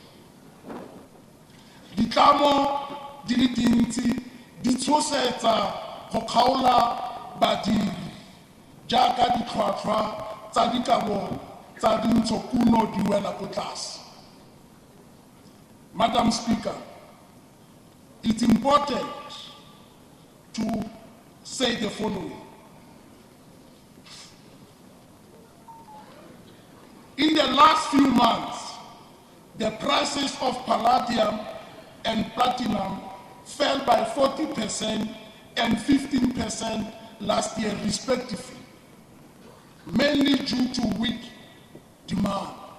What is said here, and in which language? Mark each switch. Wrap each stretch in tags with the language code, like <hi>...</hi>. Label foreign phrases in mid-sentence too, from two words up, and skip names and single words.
<tn>Ditlamo di le dintsi di tshosetsa go kgaola badiri jaaka ditlhwatlhwa tsa dikabo tsa dintshokuno di wela ko tlase.</tn> <en>Madam Speaker, it's important to say the following. In the last few months, the prices of palladium and platinum fell by 40% and 15% last year, respectively, mainly due to weak demand.</en>